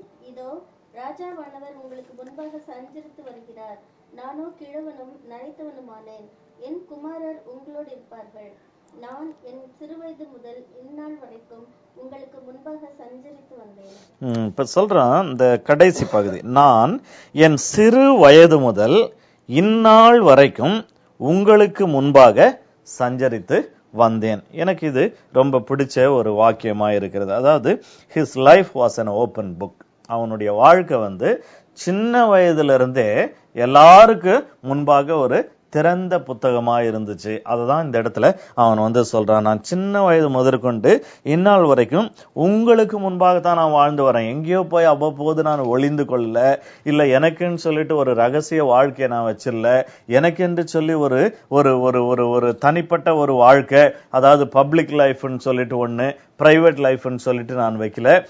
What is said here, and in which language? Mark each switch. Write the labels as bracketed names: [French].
[Tamil] இதோ ராஜாவானவர் உங்களுக்கு முன்பாக சஞ்சரித்து வருகிறார், நானோ கிழவனும் நரைத்தவனுமானேன், என் குமாரர் உங்களோடு இருப்பார்கள், நான் என் சிறுவயது முதல் இந்நாள் வரைக்கும் உங்களுக்கு முன்பாக சஞ்சரித்து வந்தேன். இப்ப சொல்றான் இந்த கடைசி பகுதி, நான் என் சிறு வயது முதல் இந்நாள் வரைக்கும் உங்களுக்கு முன்பாக சஞ்சரித்து வந்தேன். எனக்கு இது ரொம்ப பிடிச்ச ஒரு வாக்கியமா இருக்கிறது. அதாவது [English] his life was an open book. [Tamil] அவனுடைய வாழ்க்கை வந்து சின்ன வயதுல இருந்தே எல்லாருக்கும் முன்பாக ஒரு திறந்த புத்தகமா இருந்துச்சு. அததான் இந்த இடத்துல அவன் வந்து சொல்றான், நான் சின்ன வயது முதற்கொண்டு இந்நாள் வரைக்கும் உங்களுக்கு முன்பாகத்தான் நான் வாழ்ந்து வரேன். எங்கேயோ போய் அவ்வப்போது நான் ஒளிந்து கொள்ளல, இல்ல எனக்குன்னு சொல்லிட்டு ஒரு ரகசிய வாழ்க்கையை நான் வச்சிடல, எனக்கென்று சொல்லி ஒரு ஒரு ஒரு ஒரு ஒரு தனிப்பட்ட ஒரு வாழ்க்கை, அதாவது பப்ளிக் லைஃப்னு சொல்லிட்டு ஒண்ணு, பிரைவேட் லைஃப்னு சொல்லிட்டு நான் வைக்கல.